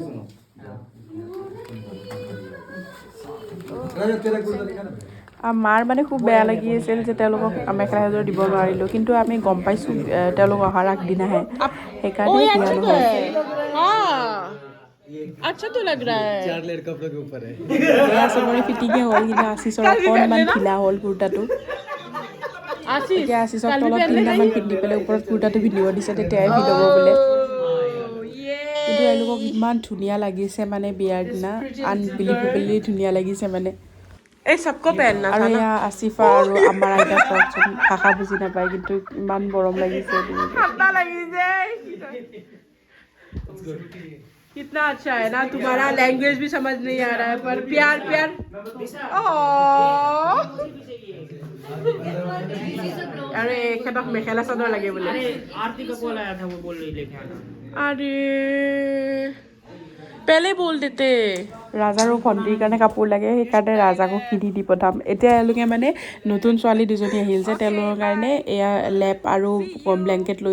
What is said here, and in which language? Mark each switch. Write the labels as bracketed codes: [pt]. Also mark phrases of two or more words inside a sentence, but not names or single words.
[as] মাৰ মানে খুব বেয়া লাগি আছিল যে তেওঁলোকক মেখেলা চাদৰ দিব নোৱাৰিলোঁ কিন্তু আমি গম পাইছোঁ তেওঁলোক অহাৰ আগদিনাহে সেইকাৰণে দিয়া নহ'ল [hi] अच्छा तो लग रहा है 4 लेयर कपड़ों के ऊपर है ये सबरे फिटिंग [as] হ'ল কিন্তু আশিসৰ অকণমান ঢিলা হ'ল কুৰ্তাটো আশিসৰ তলত 3টামান পিন্ধি পেলাই ওপৰত কুৰ্তাটো পিন্ধিব দিছে তেতিয়াই ফিট হ'ব বোলে কিন্তু এওঁলোকক ইমান ধুনীয়া লাগিছে মানে বিয়াৰ দিনা আনবিলিভেবলি ধুনীয়া লাগিছে মানে এই [hi] सबको पहनना था ना [as] আসিফা আৰু আমাৰ আইতা চোন ভাষা বুজি নাপায় কিন্তু ইমান মৰম লাগিছে ঠাণ্ডা লাগিছে [hi] कितना अच्छा है ना तुम्हारा लैंग्वेज भी समझ नहीं आ रहा है पर प्यार प्यार अरे [as] খেতক মেখেলা চাদৰ লাগে বোলে [hi] आरती का कॉल आया था वो बोल रही लेके आना अरे पहले बोल देते [as] ৰাজাৰো ভণ্টিৰ কাৰণে কাপোৰ লাগে সেইকাৰণে ৰাজাকো কিনি দি পঠাম এতিয়া এওঁলোকে মানে নতুন ছোৱালী দুজনী আহিল যে তেওঁলোকৰ কাৰণে এয়া লেপ আৰু ব্লেংকেট লৈ